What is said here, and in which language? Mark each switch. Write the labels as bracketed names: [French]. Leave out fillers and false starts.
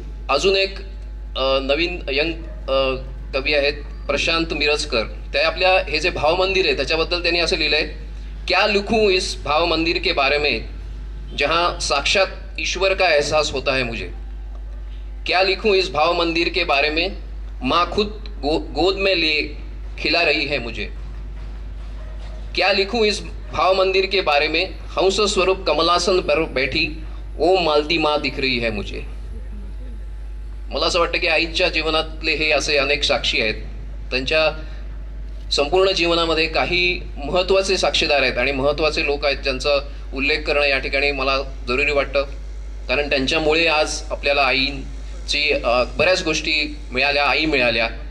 [Marathi] अजून एक नवीन यंग कवी आहेत प्रशांत मिरजकर. ते आपल्या हे जे भाव मंदिर आहे त्याच्याबद्दल त्यांनी असं लिहिलंय, [Hindi] क्या लिखूं इस भाव मंदिर के बारे में जहां साक्षात ईश्वर का एहसास होता है मुझे. क्या लिखूं इस भाव मंदिर के बारे में माँ खुद गोद में लिए खिला रही है मुझे. क्या लिखूं इस भाव मंदिर के बारे में हंस स्वरूप कमलासन पर बैठी ओम मालती माँ दिख रही है मुझे. [Marathi] मला असं वाटतं की आईच्या जीवनातले हे असे अनेक साक्षी आहेत. त्यांच्या संपूर्ण जीवनामध्ये काही महत्त्वाचे साक्षीदार आहेत आणि महत्त्वाचे लोक आहेत ज्यांचा उल्लेख करणं या ठिकाणी मला जरुरी वाटतं. कारण त्यांच्यामुळे आज आपल्याला आईंची बऱ्याच गोष्टी मिळाल्या, आई मिळाल्या.